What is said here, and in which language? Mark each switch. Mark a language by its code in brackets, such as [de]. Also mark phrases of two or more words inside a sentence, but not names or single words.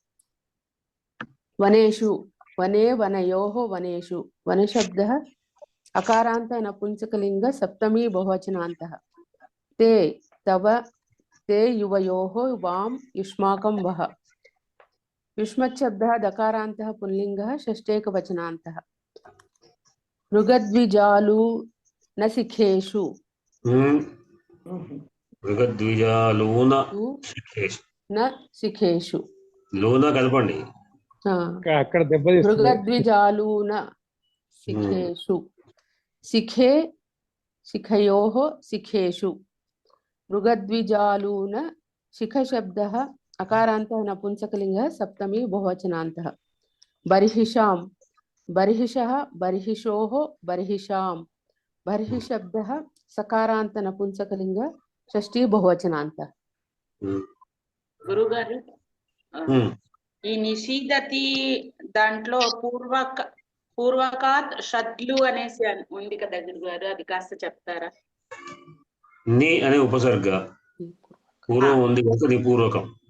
[sa] वनेषु वने वनयोः वनेषु वनशब्दः अकारान्तः नपुंसकलिङ्गः सप्तमी बहुवचनान्तः ते तव ते युवयोः वां युष्माकं वः युष्मच्छब्दः दकारान्तः पुल्लिङ्गः षष्ठेकवचनान्तः मृगद्विजालूनशिखेषु మృగద్విజాలూన శిఖేషు न शिखेषु [te] లూన కలపండి. అక్కడ దెబ్బతీస్తుంది. [sa] मृगद्विजालून शिखेषु शिखे शिखयोः शिखेषु मृगद्विजालून शिखशब्दः अकारान्तः नपुंसकलिङ्गः सप्तमी बहुवचनान्तः बर्हिषां बर्हिषः बर्हिषोः बर्हिषां बर्हिशब्दः सकारान्त नपुंसकलिङ्गः षष्ठी बहुवचनान्तः [te] గురుగారు ఈ నిషీదతి దాంట్లో పూర్వకాత్ షడ్లు అనేసి ఉంది కదా గురుగారు, అది కాస్త చెప్తారా? నీ అనే ఉపసర్గ పూర్వం ఉంది కనుక నీ పూర్వకం.